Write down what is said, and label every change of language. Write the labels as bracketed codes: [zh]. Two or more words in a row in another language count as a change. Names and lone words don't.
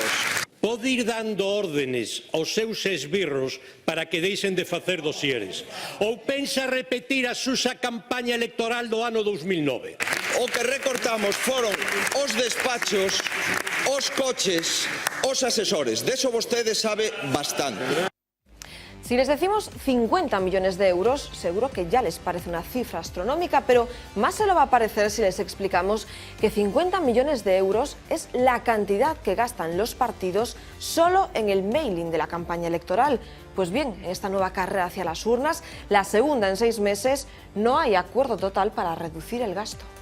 [gl] Pode ir dando órdenes aos seus esbirros para que deixen de facer dosieres. Ou pensa repetir a súa campaña electoral do ano 2009? O que recortamos foron os despachos, os coches, os asesores. De eso vostede sabe bastante. [es] Si les decimos 50 millones de euros, seguro que ya les parece una cifra astronómica, pero más se lo va a parecer si les explicamos que 50 millones de euros es la cantidad que gastan los partidos solo en el mailing de la campaña electoral. Pues bien, en esta nueva carrera hacia las urnas, la segunda en 6 meses, no hay acuerdo total para reducir el gasto.